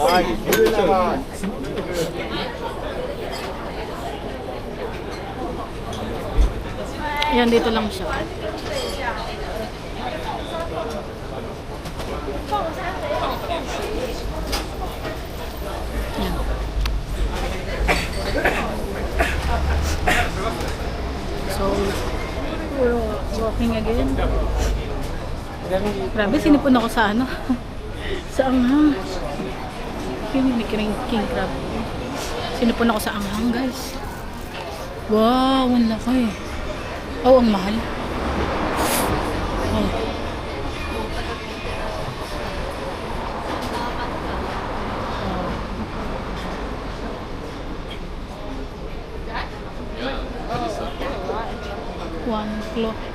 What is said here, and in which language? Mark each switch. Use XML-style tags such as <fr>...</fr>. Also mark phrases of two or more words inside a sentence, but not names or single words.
<ja>はい、牛生。</ja> <tl>Yan, dito lang siya. Yan.</tl> <en>So, we're walking again.</en> <tl>Grabe, sinipon ako sa ano. Sa anghang.</tl> <en>King crab.</en> <tl>Sinipon ako sa anghang, guys. Wow, ang laki. Oh, ang mahal. Oh.</tl> <en>One kilo.</en>